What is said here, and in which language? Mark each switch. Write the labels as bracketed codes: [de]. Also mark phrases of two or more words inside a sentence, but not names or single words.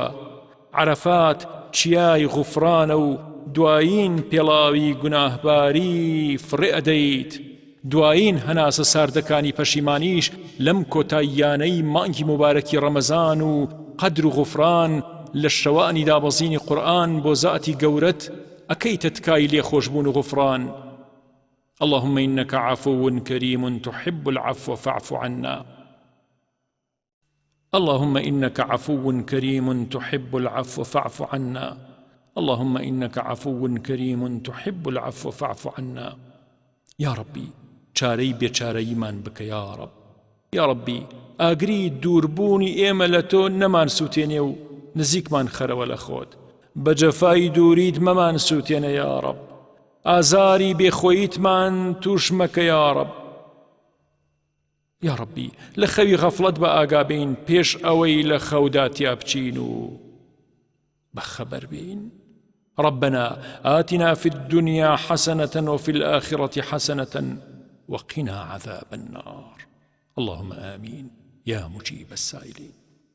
[ckb] عەرەفات چیای غوفرانە و دوایین پێڵاوی گوناهباری فڕێ ئەدەیت. دوایین هەناسە ساردەکانی پەشیمانیش لەم کۆتاییانەی مانگی مبارەکی ڕەمەزان و قەدر و غوفران لە شەوانی دابەزینی قورئان بۆ زاتی گەورەت ئەکەیتە تکای لێخۆشبوون و غوفران. [ar] اللهم إنك عفو كريم تحب العفو فاعف عنا. اللهم إنك عفو كريم تحب العفو فاعف عنا. اللهم إنك عفو كريم تحب العفو فاعف عنا. يا ربي [ckb] چارەی بێچارەیمان بکە [ar] یا رب. یا ربی [ckb] ئاگری دووربوونی ئێمە لە تۆ نەمان سووتێنێ و نزیکمان خەرەوە لە خۆت. بە جەفای دووریت مەمان سووتێنە [ar] یا رب. [ckb] ئازاری بێخۆییتمان توش مەکە [ar] یا رب. یا ربی [ckb] لە خەوی غەفڵەت بە ئاگابین پێش ئەوەی لە خەودا تیا بچین و بەخەبەر بین. [ar] ربنا آتنا في الدنيا حسنة وفي الآخرة حسنة وقنا عذاب النار. اللهم آمين يا مجيب السائلين.